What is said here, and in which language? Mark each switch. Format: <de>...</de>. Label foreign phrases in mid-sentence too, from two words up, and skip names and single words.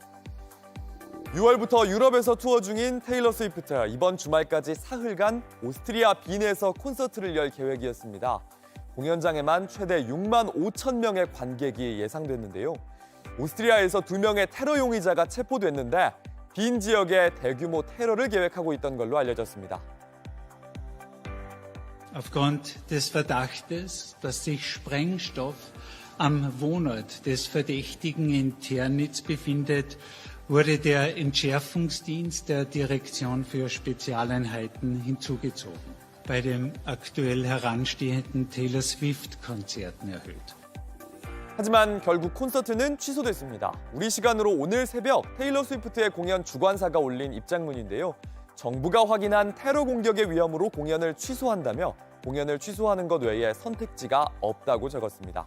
<ko>6월부터 유럽에서 투어 중인 테일러 스위프트, 이번 주말까지 사흘간 오스트리아 빈에서 콘서트를 열 계획이었습니다. 공연장에만 최대 6만 5천 명의 관객이 예상됐는데요. 오스트리아에서 2명의 테러 용의자가 체포됐는데 빈 지역에 대규모 테러를 계획하고 있던 걸로 알려졌습니다.</ko> <de>Aufgrund des Verdachtes, dass sich Sprengstoff am Wohnort des Verdächtigen in Ternitz befindet, wurde der Entschärfungsdienst der Direktion für Spezialeinheiten hinzugezogen. Bei dem aktuell heranstehenden Taylor Swift-Konzerten erhöht.</de> <ko>하지만 결국 콘서트는 취소됐습니다. 우리 시간으로 오늘 새벽 테일러 스위프트의 공연 주관사가 올린 입장문인데요. 정부가 확인한 테러 공격의 위험으로 공연을 취소한다며 공연을 취소하는 것 외에 선택지가 없다고 적었습니다.</ko>